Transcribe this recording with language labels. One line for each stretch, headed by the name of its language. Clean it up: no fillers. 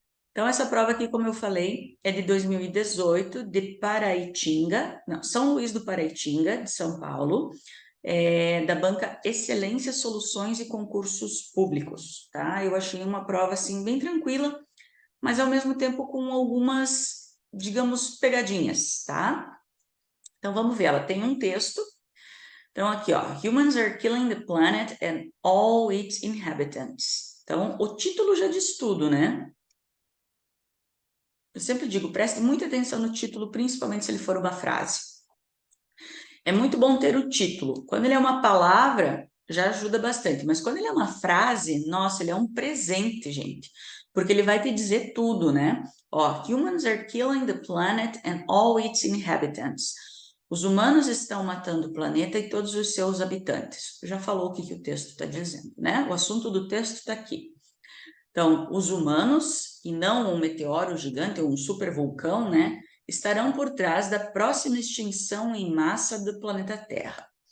Portuguese: Então, essa prova aqui, como eu falei, é de 2018, de Paraitinga, não, São Luís do Paraitinga, de São Paulo, da banca Excelência Soluções e Concursos Públicos, tá? Eu achei uma prova, assim, bem tranquila, mas ao mesmo tempo com algumas, digamos, pegadinhas, tá? Então, vamos ver, ela tem um texto. Então, aqui, ó,
English: Humans are killing the planet and all its inhabitants.
Portuguese: Então, o título já diz tudo, né? Eu sempre digo, preste muita atenção no título, principalmente se ele for uma frase. É muito bom ter o título. Quando ele é uma palavra, já ajuda bastante, mas quando ele é uma frase, nossa, ele é um presente, gente, porque ele vai te dizer tudo, né?
English: Ó, humans are killing the planet and all its inhabitants.
Portuguese: Os humanos estão matando o planeta e todos os seus habitantes. Já falou o que o texto está dizendo, né? O assunto do texto está aqui. Então, os humanos, e não um meteoro gigante ou um supervulcão, né, estarão por trás da próxima extinção em massa do planeta Terra.